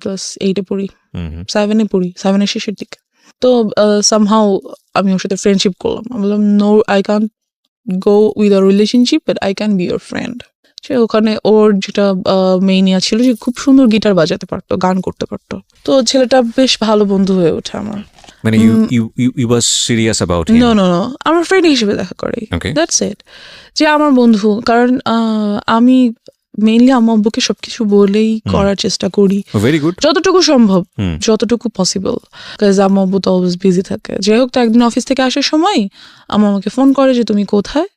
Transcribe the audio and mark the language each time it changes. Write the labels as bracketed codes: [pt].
[bn] Class 8-এ পড়ি, 7-এ পড়ি, 7-এর শেষের দিকে। তো সামহাউ আমি ওর সাথে ফ্রেন্ডশিপ করলাম। আমি বললাম, [en] No, I can go with a relationship, but I can be your friend. [bn] সে ওখানে ওর যেটা মেইনিয়া ছিল, যে খুব সুন্দর গিটার বাজাতে পারতো, গান করতে পারতো। তো ছেলেটা বেশ ভালো বন্ধু হয়ে ওঠে আমার। [en] মানে you was serious about him? [bn] No, আমার ফ্রেন্ড হিসেবে দেখা করে, [en] Okay. That's it, [bn] যে আমার বন্ধু। কারণ আমি মেইনলি আমার আব্বুকে সবকিছু বলেই করার চেষ্টা করি, [en] very good, [bn] যতটুকু সম্ভব, যতটুকু পসিবল, কাজ আমার আব্বু তো অলওয়েজ বিজি থাকে। যাই হোক, তো একদিন অফিস থেকে আসার সময় আমাকে ফোন করে যে তুমি কোথায়?